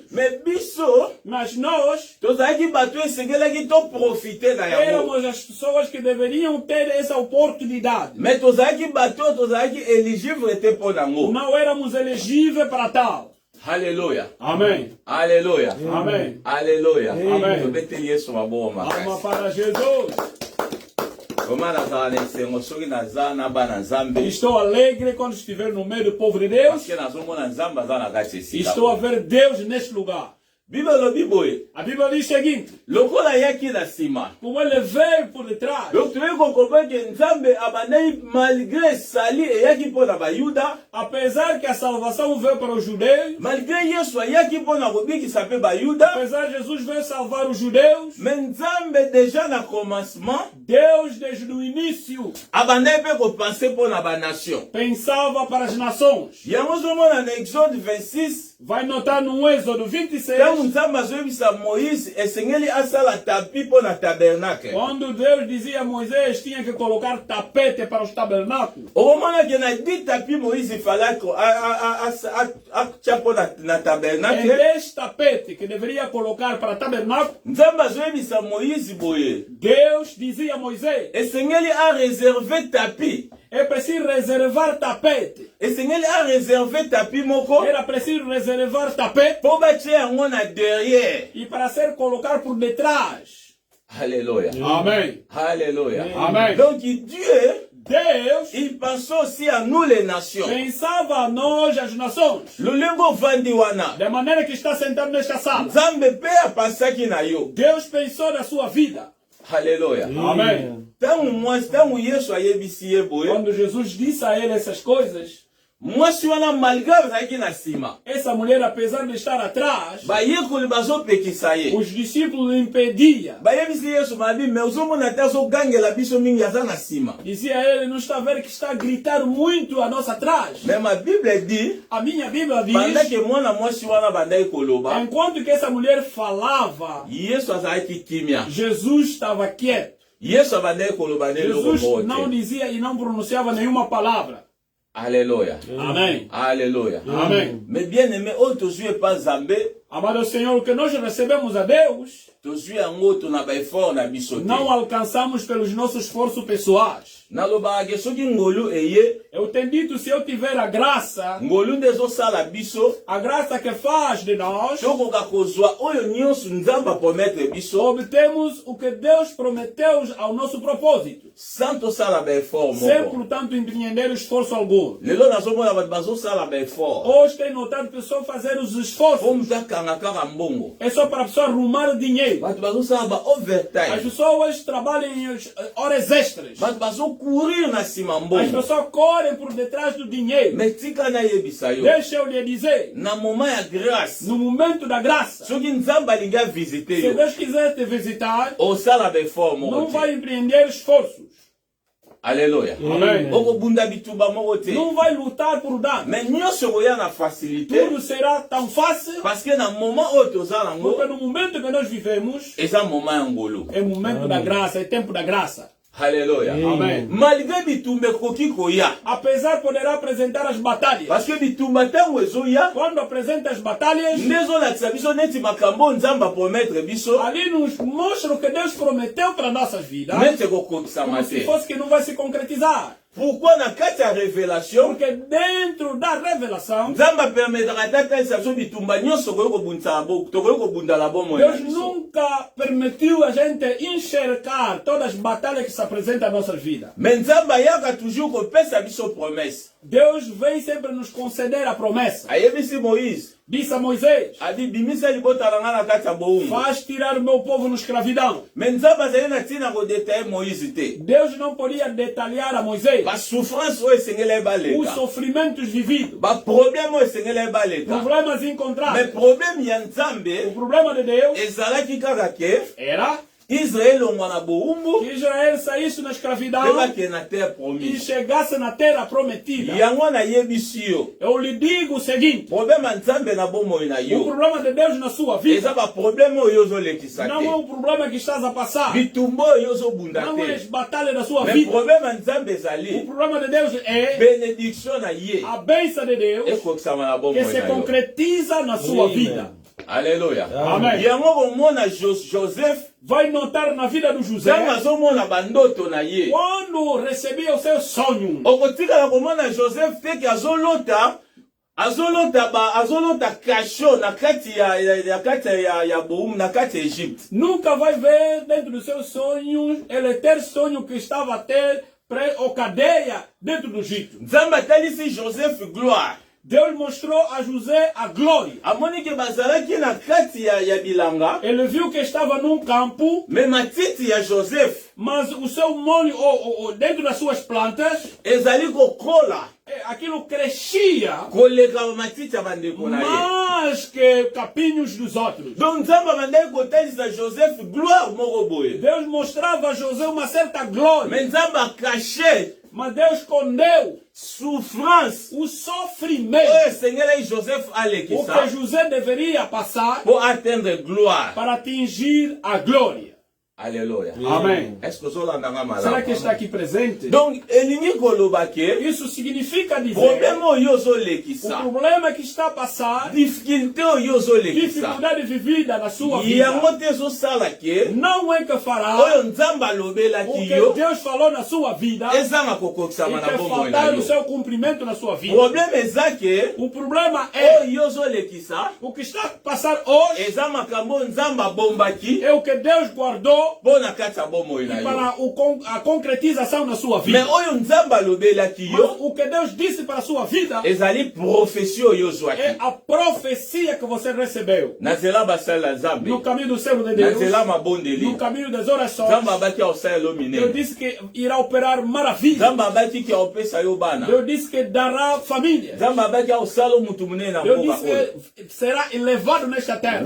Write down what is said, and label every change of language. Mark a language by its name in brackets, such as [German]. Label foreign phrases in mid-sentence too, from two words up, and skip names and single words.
[Lingala] Mais biso, [Portuguese] Mas nós [Lingala] tozalaki bato esengelaki toprofite na yango. [Portuguese] éramos as pessoas que deveriam ter essa oportunidade. [Lingala] Mais tozalaki bato tozalaki éligible te mpo nango. [Portuguese] Não éramos elegíveis para tal. [Lingala] Alléluia. [Portuguese] Amém. [Lingala] Alléluia. [Portuguese] Amém. [Lingala] Alléluia. [Portuguese] Amen. [Lingala] Tobeteli Yesu maboko [Portuguese] Alma [Lingala] makasi. [Portuguese] para Jesus. [Lingala] Koma nazala na esengo soki naza na bana nzambe. [Portuguese] Estou alegre quando estiver no meio do povo de Deus. [Lingala] Parce nazomona nzambe aza na kati esika. [Portuguese] Estou a ver Deus neste lugar. [Lingala] Bible elobi boye. [Portuguese] A Bíblia diz o seguinte: [Lingala] Lokola ayaki na nsima. [Portuguese] como ele veio por detrás, [Lingala] Donc toyei kokomprendre ke nzambe abandaki malgré esali eyaki mpo na bayuda. [Portuguese] apesar que a salvação veio para os judeus, [Lingala] Malgré Yesu ayaki mpo na kobikisa mpe bayuda. [Portuguese] apesar de Jesus veio salvar os judeus, [Lingala] Mais nzambe déjà na commencement [Portuguese] Deus desde o início [Lingala] abandaki mpe kopense mpo na banation. [Portuguese] pensava para as nações. [Lingala] Yango ozomona na Exode 26. [Portuguese] Vai notar no Êxodo 26, [Lingala] Ntango nzambe azoyebisa Moïse esengeli asala tapi mpo na tabernacle. [Portuguese] quando Deus dizia a Moisés tinha que colocar tapete para os tabernáculos. [Lingala] okomona ke na 10 tapi Moïse ifalaki atya mpo na [Portuguese] É [Lingala] tabernacle. [Portuguese] 10 tapete que deveria colocar para tabernáculo. [Lingala] Nzambe azoyebisa Moïse boye [Portuguese] Deus dizia a Moisés: [Lingala] esengeli areserve tapi. [Portuguese] é preciso reservar tapete. [Lingala] esengeli areserve tapi moko [Portuguese] Era preciso reservar tapete [Lingala] mpo batia yango na derrière. [Portuguese] e para ser colocar por detrás. [Lingala] Alléluia. [Portuguese] Amém. [Lingala] Alléluia. [Portuguese] Amen. [French] Donc Dieu, [Portuguese] Deus [French] il pense aussi à nous les nations. [Portuguese] pensava a nós, as nações, [Lingala] Lolengo vandi wana. [Portuguese] da maneira que está sentado nesta sala. [Lingala] Nzambe mpe apasaki na yo. [Portuguese] Deus pensou na sua vida. [Lingala] Alléluia. [Portuguese] Amém. [Lingala] Ntango Yesu ayebisi ye boye, [Portuguese] Quando Jesus disse a ele essas coisas, [Lingala] mwasi wana malgré bazalaki na nsima, [Portuguese] essa mulher, apesar de estar atrás, [Lingala] bayekoli bazopekisa ye. [Portuguese] os discípulos impediam. [Lingala] Bayebisi Yesu mabi, me ozomona te azogangela biso mingi aza na nsima. [Portuguese] Dizia a ele: não está a ver que está a gritar muito a nossa atrás? [French] Mais ma Bible dit, [Portuguese] A minha Bíblia [French] pendant [Portuguese] diz, [French] que [Lingala] mwana mwasi wana bandaki koloba, [Portuguese] enquanto que essa mulher falava, [Lingala] Yesu azalaki kimia. [Portuguese] Jesus estava quieto. [Lingala] Yesu abandaki koloba nde eloko [Portuguese] Jesus [Lingala] moko [Portuguese] não [Lingala] te. [Portuguese] dizia e não pronunciava nenhuma palavra. [Lingala] Alléluia. [Portuguese] Amém. [Lingala] Alléluia. [Portuguese] Amém. [French] Mais bien aimé, [Lingala] oyo tozwi epa Nzambe, [Portuguese] Amado Senhor, o que nós recebemos a Deus, [Lingala] tozwi yango to na baeffort na biso te. [Portuguese] não alcançamos pelos nossos esforços pessoais. [Lingala] nalobaka soki ngolu eye [Portuguese] Eu tenho dito, se eu tiver a graça [Lingala] ngolu nde ezosala biso [Portuguese] a graça que faz de nós, [Lingala] tokoka kozwa oyo nyonso nzambe aprometre biso [Portuguese] obtemos o que Deus prometeu ao nosso propósito, [Lingala] sans tosala baeffort [Portuguese] sem, [Lingala] moko. [Portuguese] portanto, empreender esforço algum. [Lingala] Lelo nazomona bato bazosala baeffort [Portuguese] Hoje tem notado pessoas fazer os [Lingala] po [Portuguese] esforços, [Lingala] moto akanga kaka mbongo. [Portuguese] é só para a pessoa arrumar dinheiro. [Lingala] Bato bazosala [Portuguese] As [Lingala] ba-overtime. [Portuguese] pessoas trabalham em horas extras. [Lingala] Bato bazokourir na nsima [Portuguese] As [Lingala] mbongo. [Portuguese] pessoas correm por detrás do dinheiro. [Lingala] Me tika nayebisa yo [Portuguese] Deixa eu lhe dizer, [Lingala] na moment ya grâce [Portuguese] no momento da graça, [Lingala] soki nzambe alingi avisite [Portuguese] se [Lingala] yo [Portuguese] Deus quiser te visitar, [Lingala] osala baeffort moko [Portuguese] não [Lingala] te. [Portuguese] vai empreender esforços. [Lingala] Alleluya. [Portuguese] Amém. [Lingala] okobunda bitumba moko te. [Portuguese] Não vai lutar por dar. [Lingala] Me nyonso koya na facilité [Portuguese] Tudo será tão fácil, [French] parce que [Lingala] na moment oyo toza nango [Portuguese] porque no momento que nós vivemos, [Lingala] eza moment ya ngolu. [Portuguese] é momento da graça, é tempo da graça. [Lingala] Alleluya. [Portuguese] Amém. [Lingala] malgré bitumba ekoki koya [Portuguese] Apesar poderá apresentar as batalhas. [French] parce que [Lingala] bitumba ntango ezoya [Portuguese] Quando apresenta as batalhas, [Lingala] nde ezolakisa biso neti makambo oyo nzambe aprometre biso [Portuguese] ali nos mostra o que Deus prometeu para nossas vidas, [Lingala] neti ekokokisama [Portuguese] como se [Lingala] te. [Portuguese] fosse que não vai se concretizar. [Lingala] Pourquoi na kati ya révélation [Portuguese] Porque dentro da revelação, [Lingala] nzambe apermetaka ata talisa biso bitumba nyonso tokoki kobundala bomoi na [Portuguese] Deus [Lingala] biso. [Portuguese] nunca permitiu a gente enxergar todas as batalhas que se apresentam à nossa vida. [Lingala] Me nzambe ayaka toujours kopesa biso promesse. [Portuguese] Deus vem sempre nos conceder a promessa. [Lingala] Ayebisi Moïse [Portuguese] Disse a Moisés, [Lingala] adi bimisa libota na nga na kati ya bowumbu. [Portuguese] faz tirar o meu povo na escravidão. [Lingala] Me nzambe azali na ntina kodetaye Moïse te. [Portuguese] Deus não podia detalhar a Moisés [Lingala] basouffrance oyo esengeli [Portuguese] os [Lingala] ebaleka [Portuguese] sofrimentos vividos, [Lingala] baproblème oyo esengeli ebaleka. [Portuguese] problemas [Lingala] Me [Portuguese] encontrados. [Lingala] problème ya [Portuguese] O [Lingala] nzambe [Portuguese] problema de Deus [Lingala] ezalaki kaka ke [Portuguese] era [Lingala] Israel elongwa na bowumbu [Portuguese] que Israel saísse na escravidão [Lingala] mpe bakende na terre [Portuguese] e [Lingala] promise. [Portuguese] chegasse na terra prometida. [Lingala] yango nayebisi yo [Portuguese] Eu lhe digo o seguinte, [Lingala] problème ya nzambe na bomoi na [Portuguese] o [Lingala] yo [Portuguese] problema de Deus na sua vida [Lingala] eza baproblème oyo ozolekisa [Portuguese] não é [Lingala] te, [Portuguese] o problema que estás a passar, [Lingala] bitumba oyo ozobunda [Portuguese] não é as [Lingala] te. [Portuguese] batalhas da sua [Lingala] Me [Portuguese] vida. [Lingala] problème ya nzambe [Portuguese] O [Lingala] ezali [Portuguese] problema de Deus é [Lingala] bénédiction na ye [Portuguese] a bênção de Deus [Lingala] ekokisama na [Portuguese] que [Lingala] bomoi [Portuguese] se [Lingala] na yo. [Portuguese] concretiza na sua vida. [Lingala] Alleluya. [Portuguese] Amen. [Lingala] yango komona Joseph [Portuguese] Vai notar na vida do José, [Lingala] ntango azomona bandoto na ye [Portuguese] quando recebia o seu sonho, [Lingala] okotikala komona Joseph te ke azolota kasho na kati ya bowumbu na kati ya Egypte. [Portuguese] nunca vai ver dentro dos seus sonhos ele ter sonho que estava a ter ou cadeia dentro do Egito. [Lingala] Nzambe atalisi Joseph gloire. [Portuguese] Deus mostrou a José a glória. [Lingala] amoni ke bazalaki na kati ya bilanga [Portuguese] Ele viu que estava num campo, [Lingala] me matiti ya Joseph [Portuguese] mas o seu molho, dentro das suas plantas, [Lingala] ezali kokola [Portuguese] aquilo crescia [Lingala] koleka matiti ya bandeko na ye. [Portuguese] mais que capinhos dos outros. [Lingala] donc nzambe abandaki kotalisa Joseph gloire moko boye, [Portuguese] Deus mostrava a José uma certa glória, [Lingala] me nzambe akashe [Portuguese] mas Deus escondeu [Lingala] souffrance [Portuguese] o [Lingala] oyo [Portuguese] sofrimento [Lingala] esengelaki Joseph [Portuguese] o que [Lingala] alekisa [Portuguese] José deveria passar [French] pour atteindre gloire. [Portuguese] para atingir a glória. [Lingala] Alléluia. [Portuguese] Amém. [French] Est-ce que [Lingala] ozolandanga [Portuguese] Será que [Lingala] malamu? [Portuguese] está aqui presente? [Lingala] donc elingi koloba ke [Portuguese] Isso significa dizer [Lingala] problème oyo [Portuguese] o [Lingala] ozolekisa, [Portuguese] problema que está a passar, [Lingala] difficulté oyo ozolekisa, [Portuguese] dificuldade vivida na sua [Lingala] yango [Portuguese] vida, [Lingala] te ezosala ke [Portuguese] não é que fará [Lingala] oyo nzambe [Portuguese] o [Lingala] alobelaki [Portuguese] que [Lingala] yo [Portuguese] Deus falou na sua vida [Lingala] ezanga [Portuguese] e [Lingala] kokokisama na [Portuguese] que [Lingala] bomoi na [Portuguese] faltar o [Lingala] yo. [Portuguese] seu cumprimento na sua vida. [Lingala] problème eza ke [Portuguese] O problema é [Lingala] oyo ozolekisa [Portuguese] o que está a passar hoje [Lingala] eza makambo oyo nzambe abombaki [Portuguese] é o que Deus guardou [Lingala] mpo na kati ya bomoi na yo. [Portuguese] para a concretização na sua [Lingala] me [Portuguese] vida. [Lingala] oyo nzambe alobelaki [Portuguese] Mas [Lingala] yo [Portuguese] o que Deus disse para a sua vida [Lingala] ezali profesi oyo [Portuguese] é [Lingala] ozwaki [Portuguese] a profecia que você recebeu. [Lingala] na nzela basali ya nzambe, [Portuguese] No caminho do servo de [Lingala] na [Portuguese] Deus, [Lingala] nzela mabondeli, [Portuguese] no caminho das orações, [Lingala] nzambe abaki aosalela [Portuguese] Deus [Lingala] minene, [Portuguese] disse que irá operar maravilhas. [Lingala] nzambe abaki ke aopesa yo bana, [Portuguese] Deus disse que dará família. [Lingala] nzambe abaki aosala mutu munene na [Portuguese] Deus [Lingala] mboka [Portuguese] disse [Lingala] oyo. [Portuguese] que será elevado nesta terra.